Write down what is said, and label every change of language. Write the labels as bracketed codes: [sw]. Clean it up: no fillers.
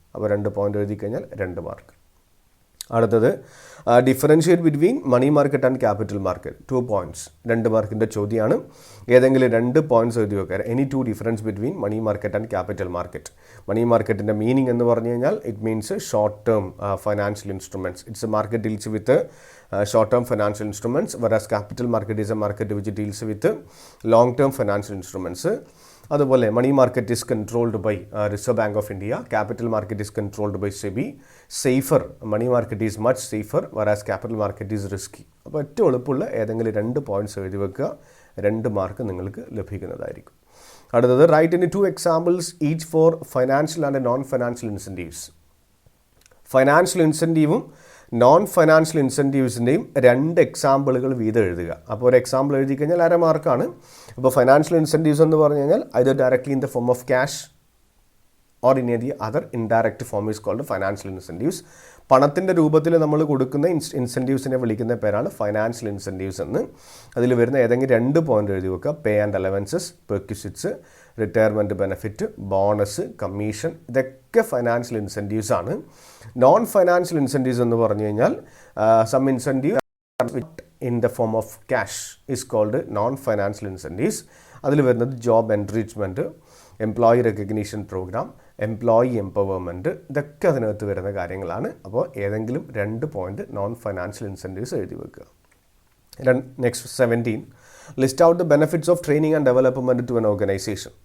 [ml] അപ്പോൾ 2 പോയിൻ്റ് എഴുതി കഴിഞ്ഞാൽ 2 മാർക്ക്. അടുത്തത്, [en] Differentiate between money market and capital market. [ml] 2 points. 2 മാർക്കിൻ്റെ ചോദ്യമാണ്. ഏതെങ്കിലും 2 പോയിൻറ്റ്സ് എഴുതി വെക്കുക. [en] Any 2 difference between money market and capital market. [ml] മണി മാർക്കറ്റിൻ്റെ മീനിങ് എന്ന് പറഞ്ഞു കഴിഞ്ഞാൽ [en] It means short term financial instruments. It's a market deals with short term financial instruments, whereas capital market is a market which deals with long term financial instruments. അതുപോലെ money market is controlled by Reserve Bank of India, capital market is controlled by SEBI. Safer, money market is much safer, whereas capital market is risky. [ml] അപ്പോൾ ഏറ്റവും എളുപ്പമുള്ള ഏതെങ്കിലും 2 points എഴുതി വെക്കുക. 2 mark നിങ്ങൾക്ക് ലഭിക്കുന്നതായിരിക്കും. [en] അടുത്തത്, write in 2 examples each for financial and non financial incentives. [ml] Financial ഇൻസെൻറ്റീവും non financial ഇൻസെൻറ്റീവ്സിൻ്റെയും 2 എക്സാമ്പിളുകൾ വീതം എഴുതുക. അപ്പോൾ ഒരു എക്സാമ്പിൾ എഴുതി കഴിഞ്ഞാൽ 1/2 മാർക്കാണ്. അപ്പോൾ ഫൈനാൻഷ്യൽ ഇൻസെൻറ്റീവ്സ് എന്ന് പറഞ്ഞു കഴിഞ്ഞാൽ [en] either directly in the form of cash or in any other indirect form is called financial incentives. [ml] പണത്തിൻ്റെ രൂപത്തിൽ നമ്മൾ കൊടുക്കുന്ന ഇൻസെൻറ്റീവ്സിനെ വിളിക്കുന്ന പേരാണ് ഫൈനാൻഷ്യൽ ഇൻസെൻറ്റീവ്സ് എന്ന്. അതിൽ വരുന്ന ഏതെങ്കിലും 2 പോയിന്റ് എഴുതി വെക്കുക. Pay and allowances, പെർക്വിസിറ്റ്സ്, retirement benefit, bonus, commission, ഇതൊക്കെ ഫൈനാൻഷ്യൽ ഇൻസെൻറ്റീവ്സ് ആണ്. നോൺ ഫൈനാൻഷ്യൽ ഇൻസെൻറ്റീവ്സ് എന്ന് പറഞ്ഞു കഴിഞ്ഞാൽ [en] Some incentive in the form of cash is called non-financial incentives. [ml] അതിൽ വരുന്നത് job enrichment, employee recognition programme, employee empowerment, ഇതൊക്കെ അതിനകത്ത് വരുന്ന കാര്യങ്ങളാണ്. അപ്പോൾ ഏതെങ്കിലും 2 പോയിന്റ് നോൺ ഫൈനാൻഷ്യൽ ഇൻസെൻറ്റീവ്സ് എഴുതി വെക്കുക. [en] Next 17, list out the benefits of training and development to an organisation.